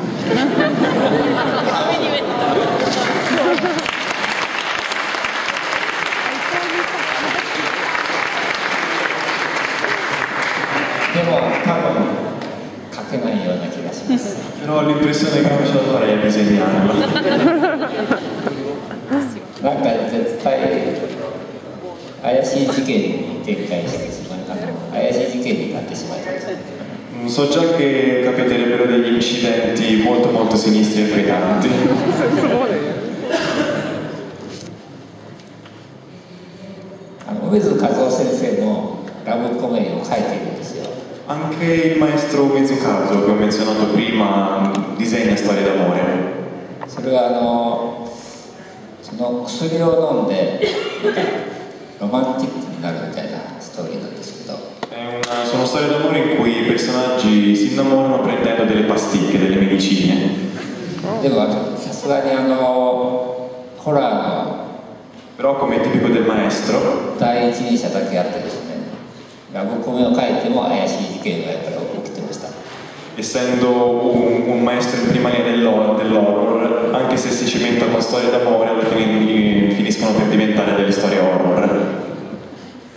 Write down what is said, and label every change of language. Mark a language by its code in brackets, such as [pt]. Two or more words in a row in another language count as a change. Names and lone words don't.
[it] Però ho l'impressione che non ce la farei a disegnarla. [ja] なんか絶対怪しい事件に展開してしまい怪しい事件になってしまいます。 [it] So già che capiterebbero degli incidenti molto sinistri e inquietanti. [ja] 梅津和夫先生のラブコメディを書いているんですよ。 [it] Anche il maestro Uezukazu, che ho menzionato prima, disegna storie d'amore. [ja] それはその薬を飲んでロマンティックになるみたいなストーリーなんですけど。 [it] Sono storie d'amore in cui i personaggi si innamorano prendendo delle pasticche, delle medicine. [ja] でもさすがにホラーの [it] Però come è tipico del maestro, [ja] 第一人者だけあってですね、ラブコメを書いても怪しい事件がやっぱり起きてました。 [it] essendo un maestro in prima linea dell'horror, anche se si cimenta con storie d'amore, alla fine finiscono per diventare delle storie horror.